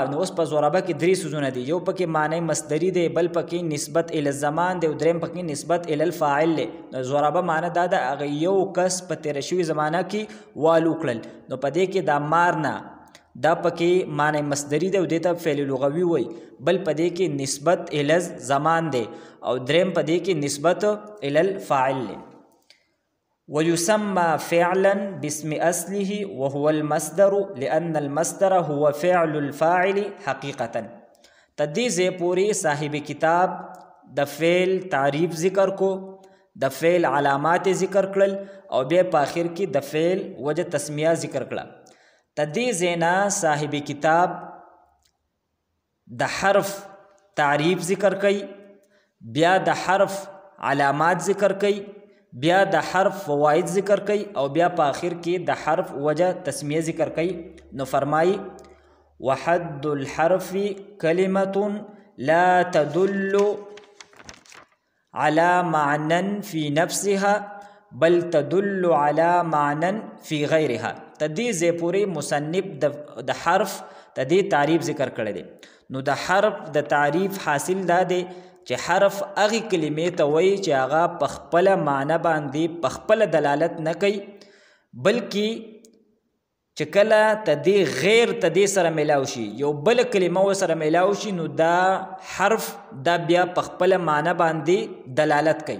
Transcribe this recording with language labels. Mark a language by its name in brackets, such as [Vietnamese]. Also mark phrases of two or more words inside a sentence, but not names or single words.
[Pashto] نو اوس په زورابه کې درې څیزونه دي، یو پکې [Arabic] معنی مصدري [Pashto] دی، بل پکې [Arabic] نسبت الی الزمان [Pashto] دی، او دریم پکې [Arabic] نسبت الی الفاعل [Pashto] دی. نو زورابه معنی دا ده هغه یو کس په تېره شوي زمانه کې وال وکړل. نو په دې کې دا مار نه دا پکې [Arabic] معنی مصدري [Pashto] دی او دې ته [Arabic] فعل لغوي [Pashto] وایي، بل په دې کې [Arabic] نسبت الی الزمان [Pashto] دی، او دریم په دې کې [Arabic] نسبت الی الفاعل [Pashto] دی. [Arabic] ويسمى فعلا باسم أصله وهو المصدر لأن المصدر هو فعل الفاعل حقيقة. [Pashto] تدې ځای پورې صاحب کتاب د فعل تعریف ذکر کو، د فعل علامات ذکر کړل او بیا په آخر کې د فعل وجه تسمیه ذکر کړه. تدې ځای نه صاحب کتاب د حرف تعریف ذکر کوي، بیا د حرف علامات ذکر کوي، بیا د حرف فواید ذکر کوي او بیا په آخر کې د حرف وجه تسمیه ذکر کوي. نو فرمایي [Arabic] وحد الحرف کلمة لا تدل على معنى في نفسها بل تدل على معنى في غيرها. [Pashto] تدې ځای پورې مصنف د حرف تدې تعریف ذکر کړی دی. نو د حرف د تعریف حاصل دا دی چې حرف هغې کلمې ته وایي چې هغه په خپله معنی باندې په خپله دلالت نه کوي، بلکې چې کله تدې غیر تدې سره میلاو شي، یو بله کلمه ورسره میلاو شي، نو دا حرف دا بیا په خپله معنی باندې دلالت کوي.